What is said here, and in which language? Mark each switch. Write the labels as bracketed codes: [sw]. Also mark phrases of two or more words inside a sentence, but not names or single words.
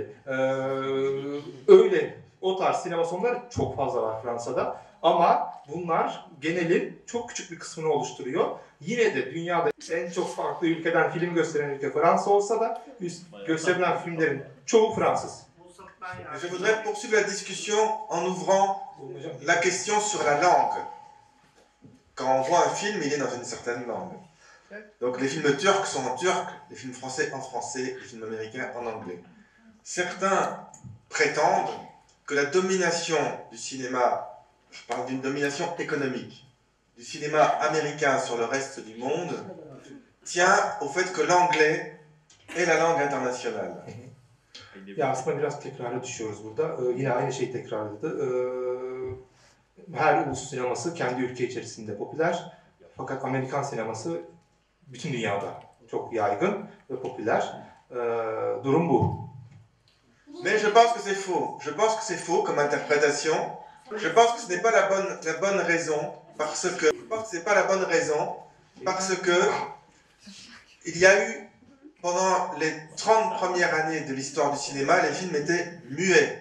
[tr] Öyle, o tarz sinema salonları çok fazla var Fransa'da. Ama bunlar genelin çok küçük bir kısmını oluşturuyor. Yine de dünyada en çok farklı ülkeden film gösteren ülke Fransa olsa da gösterilen filmlerin çoğu Fransız. [fr] Je voudrais poursuivre la discussion en ouvrant la question sur la langue. Quand on voit un film, il est dans une certaine langue. Donc les films turcs sont en turc, les films français en français, les films américains en anglais. Certains prétendent que la domination du cinéma, je parle d'une domination économique, du cinéma américain sur le reste du monde, tient au fait que l'anglais est la langue internationale. [tr] Ya aslında biraz tekrara düşüyoruz burada. Yine aynı şeyi tekrarladı. Her ulus sineması kendi ülke içerisinde popüler. Fakat Amerikan sineması bütün dünyada çok yaygın ve popüler. Durum bu. [fr] Mais je pense que c'est faux. Je pense que c'est faux comme interprétation. Je pense que ce n'est pas la bonne raison parce que il y a eu pendant les 30 premières années de l'histoire du cinéma, les films étaient muets.